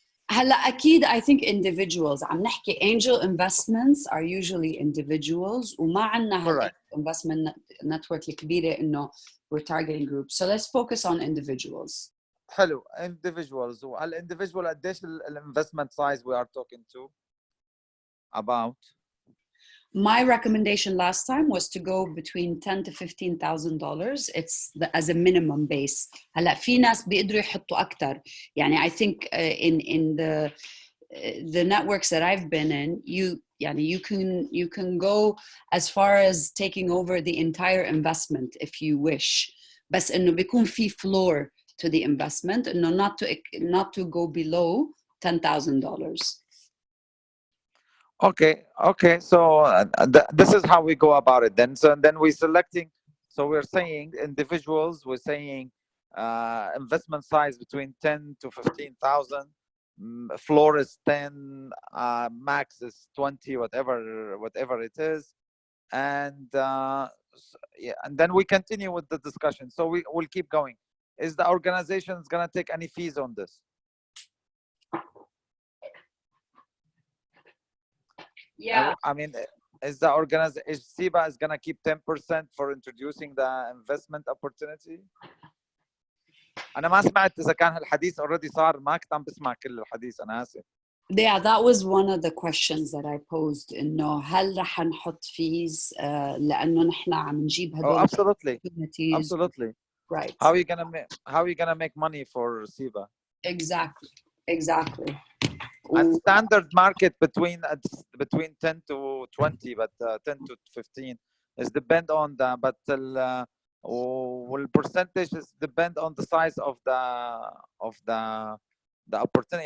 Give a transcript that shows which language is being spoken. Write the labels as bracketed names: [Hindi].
[Arabic] هلا أكيد [English] I think individuals [Arabic] عم نحكي [English] angel investments are usually individuals [Arabic] وما عنا [English] investment network الكبيرة إنه we're targeting groups, so let's focus on individuals. [Arabic] حلو [English] individuals. والindividual قديش الinvestment size we are talking to about? My recommendation last time was to go between $10,000 to $15,000. It's as a minimum base. [Arabic] هلا في ناس بيقدروا يحطوا أكتر. [English] يعني I think in the networks that I've been in, you can go as far as taking over the entire investment if you wish. [Arabic] بس إنه بيكون في [English] floor to the investment, إنه not to go below $10,000. Okay, so this is how we go about it then. So then we're selecting, so we're saying individuals, we're saying investment size between 10 to 15,000, floor is 10, max is 20, whatever it is, and yeah, and then we continue with the discussion. So we'll keep going. Is the organization going to take any fees on this? Yeah. I mean, is the organization, is SIBA is going to keep 10% for introducing the investment opportunity? [Arabic] أنا ما سمعت إذا كان هالحديث already صار. ما كنت عم بسمع كل الحديث. أنا آسف. [English] Yeah, that was one of the questions that I posed. [Arabic] إنه هل رح نحط fees لأنه نحن عم نجيب هدول [English] Absolutely. Right. How are you gonna make money for SIBA? Exactly. And standard market between 10 to 20, but 10 to 15 is depend on the والpercentage is depend on the size of the opportunity.